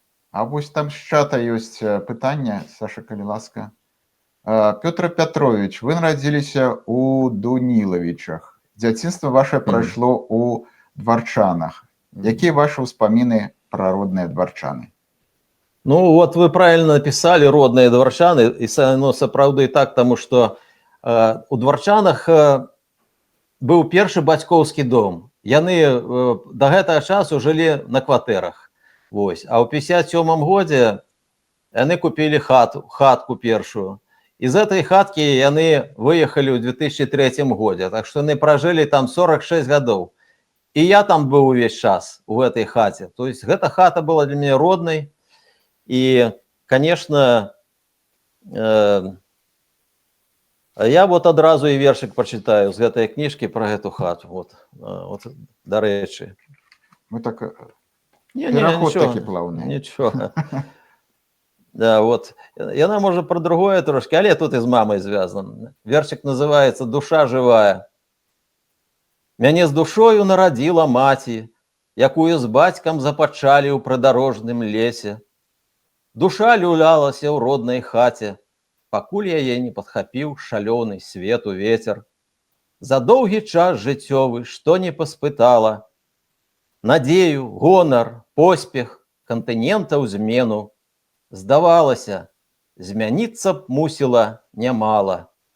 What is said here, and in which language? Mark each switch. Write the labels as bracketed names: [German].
[Belarusian] А вось там з чата ёсць пытанне, Саша, калі ласка. Пётр Пятрович, вы нарадзіліся у Дунілавічах. Дзяцінства ваше прайшло у Дварчанах. Якія ваши ўспаміны пра родныя Дварчаны? [Russian] Ну, вот вы правильно написали, родные Дварчаны, и ну, [Belarusian] сапраўды так, [Russian] потому что у Дварчанах был [Belarusian] першы бацькоўскі дом. Яны до гэтага часу жылі на кватэрах. Вось. А ў 57-м годзе яны купілі хатку першую. [Russian] Из этой хатки яны выехали в 2003 году, так что они прожили там 46 годов. И я там был весь час в этой хате. То есть эта хата была для меня родной. И, конечно, я вот одразу и вершик прочитаю с этой книжки про эту хату. Вот до речи. Мы так... Пераход таки плавный. Ничего. Да, вот. [Belarusian] Яна може про другое трошки, але тут і з мамою зв'язано. Вершик називається «Душа живая». Мяне з душою нарадзіла маці, якую з бацькам запачалі ў прыдарожным лесе. Душа люлялася ў роднай хаце, пакуль яе не падхапіў шалёны свету ветер. За доўгі час жыццёвы, што не паспытала, надзею, гонар, поспех, кантынентаў змену, здавалася, змяніцца б мусіла нямала.